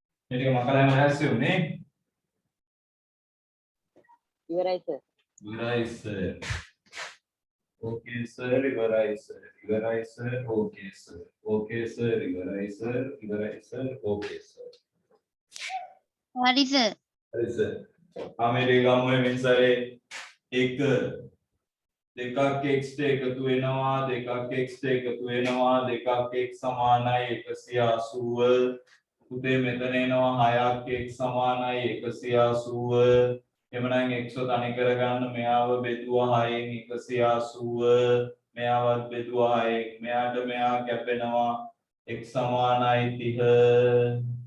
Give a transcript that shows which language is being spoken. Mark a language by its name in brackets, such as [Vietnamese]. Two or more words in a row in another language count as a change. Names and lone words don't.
[Sinhala] මේ ටික මකලම ලෑස්ති උනේ. ඉවරයි සර්. ඉවරයි සර්. [English] Okay sir, [Sinhala] ඉවරයි sir. ඉවරයි sir. [English] Okay sir. Okay sir, [Sinhala] ඉවරයි sir. ඉවරයි sir. [English] Okay sir. [Sinhala] හරි සර්. හරි sir. ආමේ ගමු වෙන සරේ 1 දෙකක් x ට එකතු වෙනවා දෙකක් x ට එකතු වෙනවා දෙකක් x සමානයි 180 පුතේ මෙතන එනවා 6ක් x සමානයි 180 එමනම් x තනි කරගන්න මෙයාව බෙදුවා 6න් 180 මෙයාවත් බෙදුවා 6න් මෙයාට මෙයා කැපෙනවා x සමානයි 30